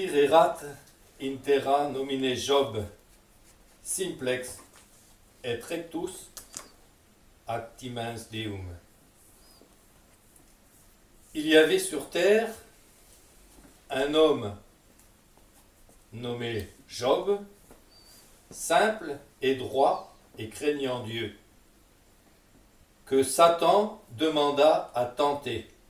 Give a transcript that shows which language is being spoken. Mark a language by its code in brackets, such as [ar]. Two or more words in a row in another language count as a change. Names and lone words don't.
[la] Erat in terra nomine Job simplex et rectus actimens Deum. [fr] Il y avait sur terre un homme nommé Job, simple et droit et craignant Dieu, que Satan demanda à tenter.